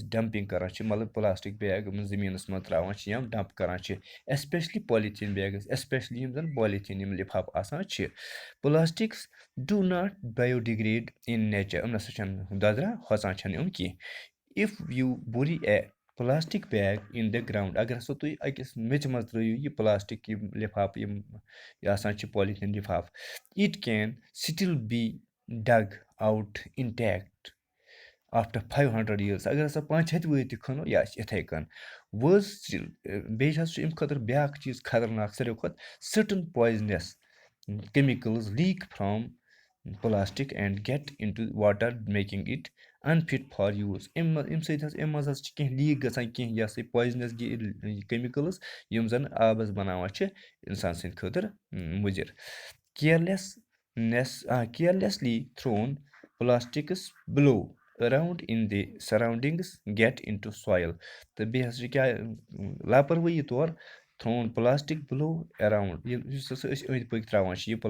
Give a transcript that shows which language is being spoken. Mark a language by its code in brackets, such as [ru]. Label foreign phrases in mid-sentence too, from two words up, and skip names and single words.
[ks] ڈَمپِنٛگ کَران چھِ مطلب [en] plastic bag [ks] یِم زٔمیٖنَس منٛز ترٛاوان چھِ یا ڈَمپ کَران چھِ [en] especially polythene bags [ks] ایٚسپیشلی یِم زَن پالِتھیٖن یِم لِفاف آسان چھِ پٕلاسٹِکٕس [en] do not biodegrade in nature [ks] یِم نَسا چھَنہٕ دۄدران ہۄژان چھَنہٕ یِم کینٛہہ [en] if you bury a plastic bag in the ground [ks] اگر ہسا تُہۍ أکِس میٚژِ منٛز ترٛٲیِو یہِ پٕلاسٹِک یِم لِفاف یِم آسان چھِ [en] polythene envelope it can still be dug out intact after 500 [ks] یِیٲرٕس اگر ہسا 500 ؤری تہِ کھنو یہِ آسہِ یِتھَے کٔنۍ وٲز سِٹِل بیٚیہِ حظ چھُ اَمہِ خٲطرٕ بیٛاکھ چیٖز خطرناک ساروی کھۄتہٕ سٔٹٕن [en] poisonous chemicals leak from plastic and get into water making it unfit for use [ks] اَمہِ سۭتۍ حظ اَمہِ منٛز حظ چھِ کینٛہہ لیٖک گژھان کینٛہہ یہِ ہسا یہِ [en] poisonous chemicals [ks] یِم زَن آبَس بَناوان چھِ اِنسان سٕنٛدِ خٲطرٕ مُضِر [en] carelessly thrown plastics blow around in the surroundings get into soil [ks] تہٕ بیٚیہِ ہسا چھِ کیٛاہ لاپَروٲہی طور [en] thrown plastic blow around [ks] یُس ہسا أسۍ أنٛدۍ پٔکۍ ترٛاوان چھِ یہِ